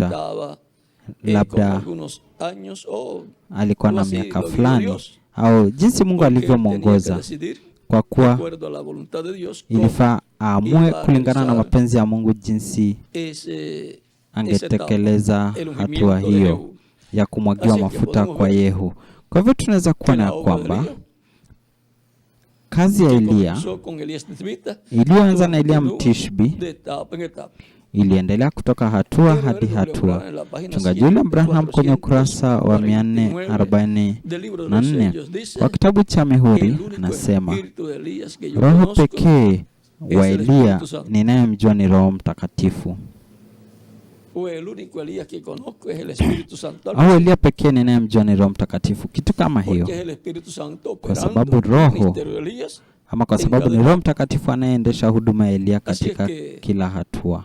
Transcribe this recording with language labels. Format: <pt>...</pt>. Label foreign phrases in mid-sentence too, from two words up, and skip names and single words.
<es>estaba con</es> <sw>Labda</sw> <es>algunos años o</es> <sw>alikuwa na</sw> <es>así</es> <sw>miaka</sw> <es>lo dijo</es> <sw>fulani</sw> <es>Dios,</es> <sw>au jinsi Mungu</sw> <es>porque él tenía que</es> <sw>alivyomwongoza,</sw> <es>decidir</es> <sw>kwa</sw> <es>de</es> <sw>kuwa</sw> <es>acuerdo a la voluntad de Dios cómo</es> <sw>ilifaa aamue</sw> <es>iba a</es> <sw>kulingana na</sw> <es>realizar</es> <sw>mapenzi ya Mungu jinsi</sw> <es>esa</es> <sw>angetekeleza</sw> <es>etapa, el</es> <sw>hatua</sw> <es>ungimiento de</es> <sw>hiyo</sw> <es>Jehú.</es> <sw>ya kumwagiwa</sw> <es>Así que</es> <sw>mafuta</sw> <es>podemos</es> <sw>kwa</sw> <es>ver</es> <sw>Yehu. Kwa hivyo tunaweza</sw> <es>que</es> <sw>kuona</sw> <es>la</es> <sw>ya</sw> <es>obra de</es> <sw>kwamba</sw> <es>Elías,</es> <sw>kazi ya</sw> <es>que</es> <sw>Eliya</sw> <es>comenzó con Elías Tisbita,</es> <sw>iliyoanza na Eliya</sw> <es>continuó</es> <sw>Mtishbi</sw> <es>de etapa en etapa.</es> <sw>iliendelea kutoka hatua hadi hatua. Mchungaji William Branham kwenye ukurasa wa 444 wa kitabu cha Mihuri anasema, Roho pekee wa Eliya ninayemjua ni Roho Mtakatifu, au Eliya pekee ninayemjua ni Roho Mtakatifu, kitu kama hiyo, kwa sababu Roho ama kwa sababu ni Roho Mtakatifu anayeendesha huduma ya Eliya katika kila hatua.</sw>